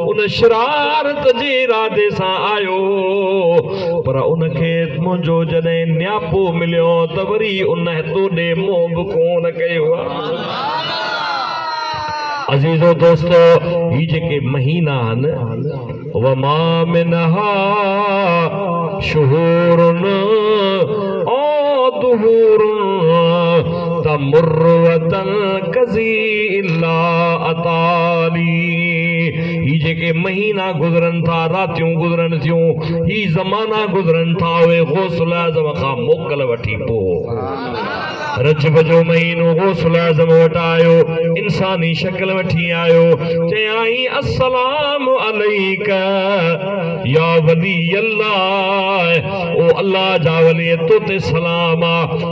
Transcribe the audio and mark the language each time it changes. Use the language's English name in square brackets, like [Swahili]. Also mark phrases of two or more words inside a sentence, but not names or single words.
[Sindhi] उन शरारत जे इरादे सां आयो पर उनखे मुंहिंजो जॾहिं न्यापो मिलियो त वरी उन तोॾे मोह बि कोन कयो। अजीजो दोस्तो ही जेके महीना आहिनि [Arabic] وما منها شهور أو دهور تمر تنقضي إلا أتى لي. [Sindhi] ही जेके महीना गुज़रन था रातियूं गुज़रन थियूं ही ज़माना गुज़रन था उहे गौसुल आज़म खां मोकल वठी पोइ रजब जो महीनो गौसुल आज़म वटि आयो इंसानी शक्ल वठी आयो। चयाई [Arabic] السلام عليك يا ولي الله [Sindhi] ओ अल्लाह जा वली तो ते सलाम आ।